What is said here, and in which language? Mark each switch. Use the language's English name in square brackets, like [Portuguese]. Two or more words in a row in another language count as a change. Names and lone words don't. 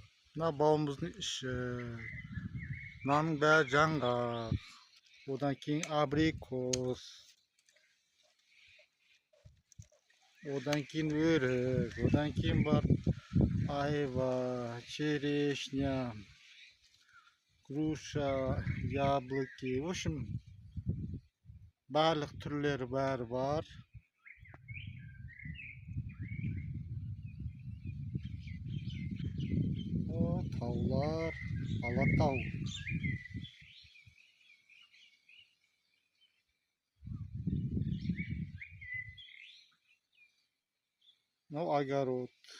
[Kazakh] Мына бауымыздың іші. Мынаның бәрі жаңғақ. Одан кейін абрикос. Одан кейін өрік. Одан кейін бар айва, [Russian] черешня, груша, яблоки. В общем, [Kazakh] барлық түрлері бәрі бар. О, таулар, Алатау. Мынау огород.